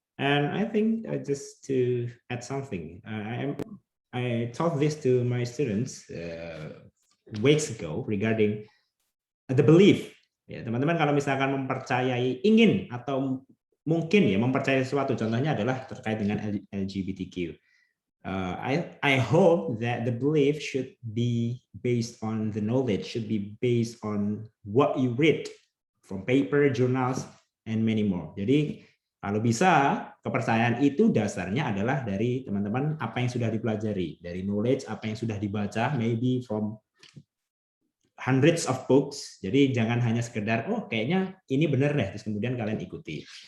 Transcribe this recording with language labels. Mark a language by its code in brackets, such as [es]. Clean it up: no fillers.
[en] And I think just to add something, I taught this to my students weeks ago regarding the belief. [id] Ya, teman-teman kalau misalkan mempercayai ingin atau mungkin ya mempercayai sesuatu, contohnya adalah terkait dengan LGBTQ. [en] I hope that the belief should be based on the knowledge, should be based on what you read from paper, journals, and many more. [id] Jadi kalau bisa, kepercayaan itu dasarnya adalah dari teman-teman apa yang sudah dipelajari, dari knowledge apa yang sudah dibaca, [en] maybe from hundreds of books. [id] Jadi jangan hanya sekedar, oh kayaknya ini benar deh, terus kemudian kalian ikuti.